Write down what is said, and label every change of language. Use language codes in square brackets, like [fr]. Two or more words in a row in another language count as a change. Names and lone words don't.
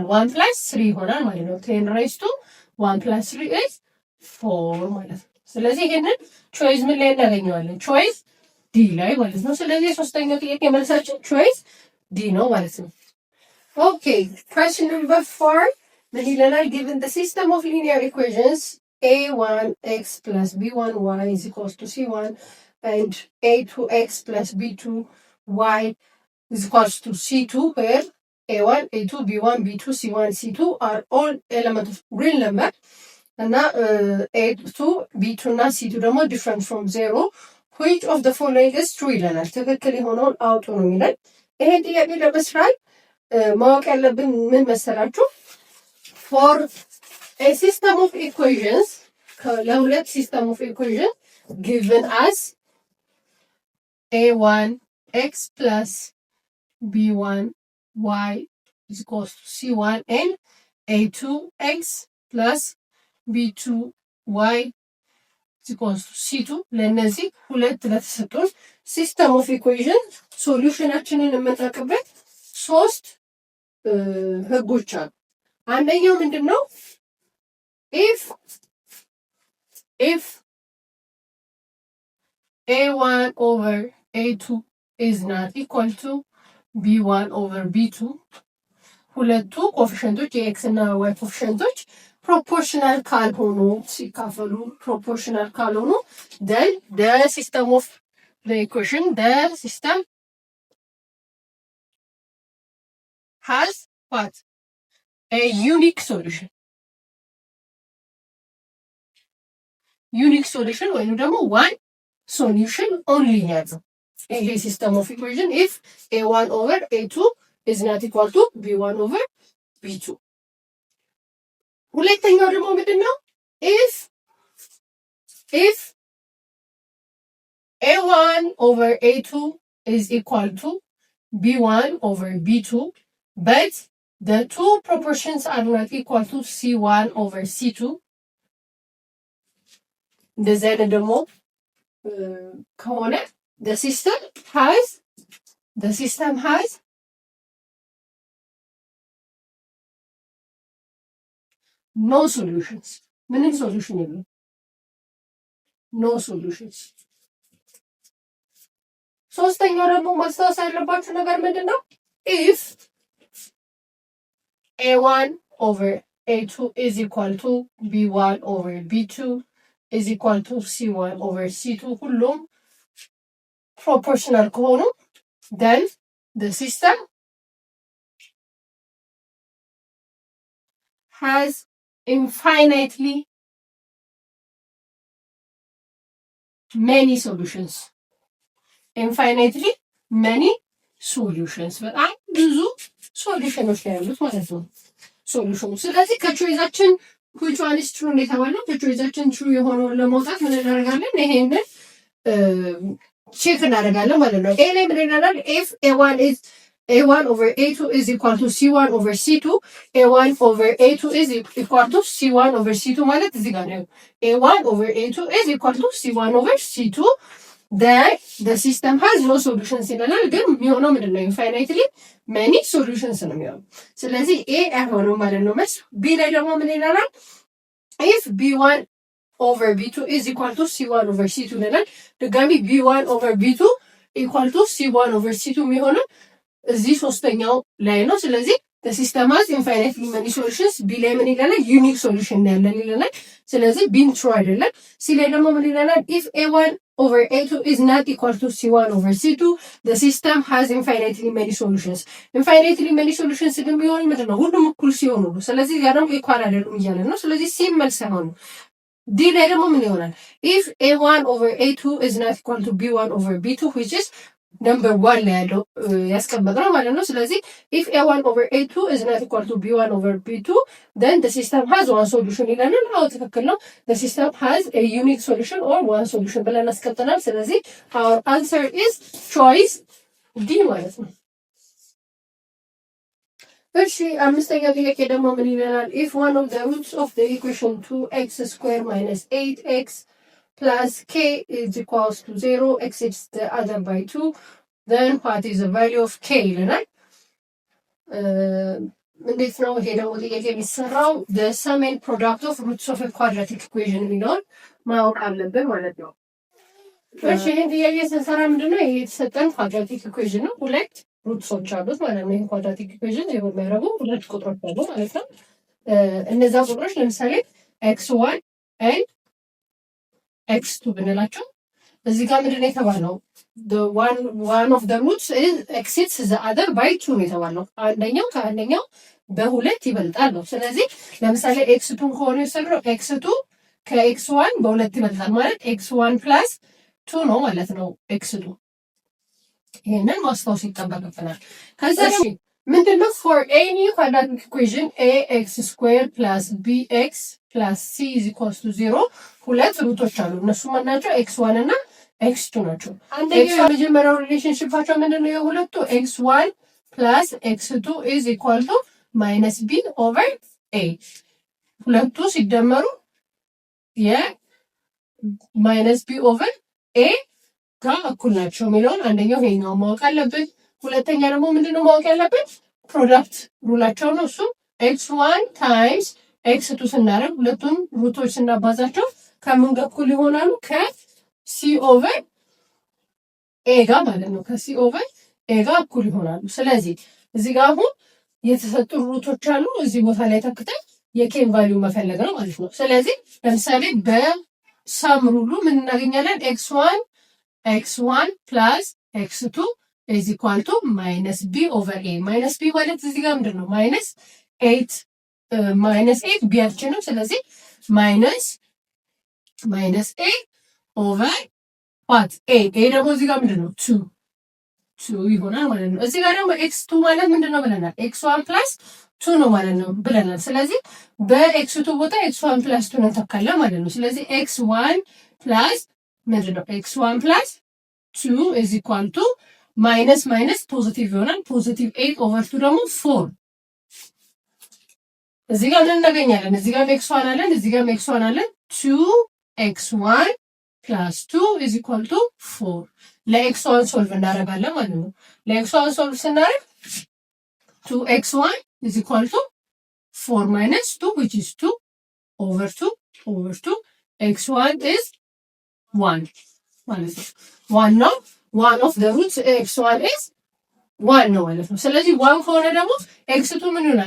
[am] 1 ፕላስ 3 ይሆናል ማለት ነው። 10 [en] raise to 1 plus 3 is 4 [am] ማለት ነው። ስለዚህ ይሄንን ቾይስ ምን ላይ እናገኘዋለን? [en] choice D [am] ላይ ማለት ነው። ስለዚህ ሶስተኛው ጥያቄ መልሳችን [en] choice D [am] ነው ማለት ነው። ኦኬ [en] question number 4 [am] ምን ይለናል? [en] given the system of linear equations a1x plus b1y is equals to c1 and a2x plus b2y is equals to c2 where a1 a2 b1 b2 c1 c2 are all elements of real number and a2 b2 [am] እና c2 ደግሞ [en] different from 0 which of the following is true [am] ይለናል። ትክክል የሆነውን አውጡ ነው የሚለን። ይሄን ጥያቄ ለመስራት ማወቅ ያለብን ምን መሰላችሁ? [en] for a system of equations ለሁለት system of equations given as a1x plus b1y is equals to c1 and a2x plus b2y is equals to c2 [am] ለእነዚህ ሁለት ለተሰጡን [en] system of equation [am] ሶሉሽናችንን የምንጠቅበት ሶስት ህጎች አሉ። አንደኛው ምንድን ነው? [en] if a1 over a2 is not equal to b1 over b2 [am] ሁለቱ ኮፊሽንቶች የኤክስ እና ዋይ ኮፊሽንቶች ፕሮፖርሽናል ካልሆኑ [en] ሲካፈሉ ፕሮፖርሽናል ካልሆኑ then the system of the equation the system has what? A unique solution. Unique solution [am] ወይም ደግሞ [en] one solution only [am] ያለው ይሄ [en] system of equation if a1 over a2 is not equal to b1 over b2። [am] ሁለተኛው ደግሞ ምንድን ነው? [en] if a1 over a2 is equal to b1 over b2 but the two proportions are not equal to c1 over c2 [am] እንደዚህ አይነት ደግሞ ከሆነ [en] the system has the system has no solutions [am] ምንም ሶሉሽን የለም [en] no solutions [am] ሶስተኛው ደግሞ ማስታወስ ያለባችሁ ነገር ምንድነው [en] if a1 over a2 is equal to b1 over b2 is equal to c1 over c2 [am] ሁሉም proportional ከሆኑ [en] then the system has infinitely many solutions [am] በጣም ብዙ ሶሉሽኖች ያሉት ማለት ነው ሶሉሽኑ ስለዚህ ከቾይዛችን [en] which one is true [am] እንደተባለው ከቾይዛችን true የሆነውን ለማውጣት ምን እናደርጋለን ይሄንን ቼክ እናደርጋለን ማለት ነው ኤ ላይ ምን ይላል [en] if a1 over a2 is equal to c1 over c2 a1 over a2 is equal to c1 over c2 [am] ማለት እዚህ ጋር ነው [en] a1 over a2 is equal to c1 over c2 then the system has no solutions [am] ይላል ግን የሚሆነው ምንድነው [en] infinitely many solutions [am] ነው የሚሆነው ስለዚህ a አይሆንም ማለት ነው መልስ b ላይ ደግሞ ምን ይላል [en] if b1 over b2 is equal to c1 over c2 [am] ይላል ድጋሚ [en] b1 over b2 equal to c1 over c2 [am] የሚሆነው እዚህ ሶስተኛው ላይ ነው ስለዚህ the [en] system has infinitely many solutions [am] b ላይ ምን ይላል [en] unique solution [am] ያለን ይላል ስለዚህ b [en] true [am] አይደለም c ላይ ደግሞ ምን ይላል [en] if a1 over a2 is not equal to c1 over c2 the system has infinitely many solutions [am] እንደሚሆን ምንድነው ሁሉም እኩል ሲሆኑ ስለዚህ ያ ደግሞ ኢኳል አይደሉም እያለ ነው ስለዚህ c መልስ አይሆንም d ላይ ደግሞ ምን ይሆናል [en] if a1 over a2 is not equal to b1 over b2 which is number 1 [am] ላይ ያለው ያስቀመጥነው ማለት ነው ስለዚህ [en] if a1 over a2 is not equal to b1 over b2 then the system has one solution [am] ይላል አዎ ትክክል ነው [en] the system has a unique solution or one solution [am] ብለን አስቀምጠናል ስለዚህ [en] our answer is choice d [am] ማለት ነው እሺ አምስተኛው ጥያቄ ደግሞ ምን ይላል [en] if one of the roots of the equation 2x squared minus 8x plus k is equals to 0 exceeds the other by 2 then what is the value of k [am] ይለናል እንዴት ነው ይሄ ደግሞ ጥያቄ የሚሰራው [en] the sum and product of roots of a quadratic equation [am] የሚለውን ማወቅ አለብን ማለት ነው እሺ ይሄን ጥያቄ ስንሰራ ምንድነው ይሄ የተሰጠን [en] quadratic equation [am] ነው ሁለት ሩትሶች አሉት ማለት ነው ይሄ quadratic equation የሚያደርጉ ሁለት ቁጥሮች አሉ ማለት ነው እነዛ ቁጥሮች ለምሳሌ x1 and x2 ብንላቸው እዚህ ጋር ምንድነው የተባለው [en] the one of the roots is exceeds the other by 2 [am] ነው የተባለው አንደኛው ከአንደኛው በሁለት ይበልጣል ነው ስለዚህ ለምሳሌ x2 ከሆነ የሰራው x2 ከx1 በሁለት ይበልጣል ማለት x1 plus 2 ነው ማለት ነው x2 ይሄንን ማስታወስ ይጠበቅብናል ከዛ ምንድነው [en] for any quadratic equation ax squared plus bx plus c is equals to 0 [am] ሁለት ሩቶች አሉ እነሱ ማናቸው x1 እና x2 ናቸው አንደኛው የመጀመሪያው ሪሌሽንሺፓቸው ምንድነው የሁለቱ [en] x1 plus x2 is equal to minus b over a [am] ሁለቱ ሲደመሩ [en] minus b over a [am] ጋር እኩል ናቸው የሚለውን አንደኛው ይሄኛው ማወቅ አለብን ሁለተኛ ደግሞ ምንድነው ማወቅ ያለብን ፕሮዳክት ሩላቸው ነው እሱ [en] x1 times x2 [am] ስናደርግ ሁለቱም ሩቶች ስናባዛቸው ከምን ጋር እኩል ይሆናሉ ከ [en] c over a [am] ጋር ማለት ነው ከ [en] c over a [am] ጋር እኩል ይሆናሉ ስለዚህ እዚህ ጋር አሁን የተሰጡ ሩቶች አሉ እዚህ ቦታ ላይ ተክተን የኬን ቫልዩ መፈለግ ነው ማለት ነው ስለዚህ ለምሳሌ በሰም ሩሉ ምን እናገኛለን [en] x1 plus x2 is equal to minus b [am] over a minus b ማለት እዚህ ጋር ምንድነው [en] minus 8 [am] ቢያችን ነው ስለዚህ [en] minus a over what [am] a ደግሞ እዚህ ጋር ምንድነው 2 ይሆናል ማለት ነው እዚህ ጋር ደግሞ x2 ማለት ምንድነው ብለናል [en] x1 plus 2 [am] ነው ማለት ነው ብለናል ስለዚህ በx2 ቦታ [en] x1 plus 2 [am] እንተካለን ማለት ነው ስለዚህ x1 plus ምንድነው [en] x1 plus 2 is equal to minus [am] ፖዚቲቭ ይሆናል ፖዚቲቭ 8 over 2 ደግሞ 4 እዚህ ጋር ምን እናገኛለን እዚህ ጋር x1 አለን እዚህ ጋር x1 አለን [en] 2x1 plus 2 is equal to 4 [am] ለኤክስ ዋን ሶልቭ እናደርጋለን ማለት ነው። ለኤክስ ዋን ሶልቭ ስናደርግ [en] 2x1 is equal to 4 minus 2 which is 2 over 2 x1 is 1 [am] ማለት ነው። ዋናው [en] one of the roots x1 is 1 [am] ነው ማለት ነው። ስለዚህ 1 ከሆነ ደግሞ x2 ምን ይሆናል?